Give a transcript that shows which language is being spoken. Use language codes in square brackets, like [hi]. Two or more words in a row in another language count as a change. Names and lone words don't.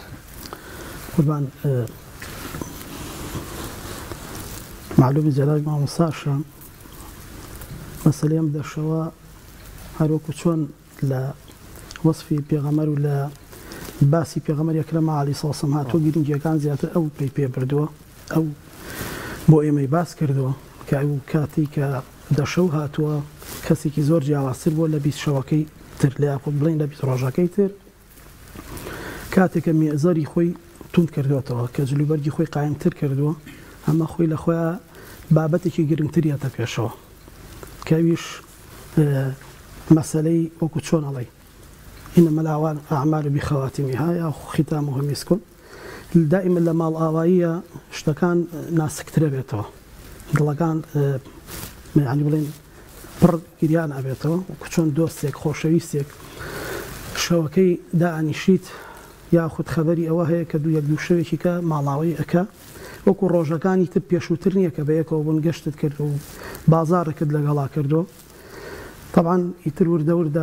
[ckb] قوربان معلومی جەلال مامۆستاشە مەسەلەی ئەم دەشەوە هەروەکو چۆن لە وەسفی پێغەمبەر و لە باسی پێغەمبەر ئەکرەم عەلەیهی سڵام هاتووە گرنگیەکان زیاتر ئەو پێ بردووە ئەو بۆ ئێمەی باس کردووە کە ئەو کاتی کە دەشەو هاتووە کەسێکی زۆر جیاوازتر بووە لە 20 شەوەکەی تر لە یاخود بڵێن لە 20 ڕۆژەکەی تر کاتێکە مێزەری خۆی توند کردوێتەوە کە جلوبەرگی خۆی قایمتر کردووە ئەمە خۆی لە خۆیان بابەتێکی گرنگتریەتە پێشەوە کەویش مەسەلەی وەکو چۆن ئەڵێ [ar] إنما الأعمال بخواتمها [ckb] یا [ar] ختامها مسك دائما [ckb] لە ماڵ ئاواییە شتەکان ناسکترە بێتەوە دڵەکان ینی بڵێن پڕ گریان ئەبێتەوە وەکو چۆن دۆستێک خۆشەویستێک شەوەکەی دائنیشیت یاخود خەبەری ئەوە هەیە کە دوو شەوێکی کە ماڵاوی ئەکا وەکو ڕۆژەکانی تر پێشووتر نییە کە بەیەکەوە بوون گەشتت کرد و بازارەکەت لەگەڵا کردو طبعاً ئیتر وردەوردا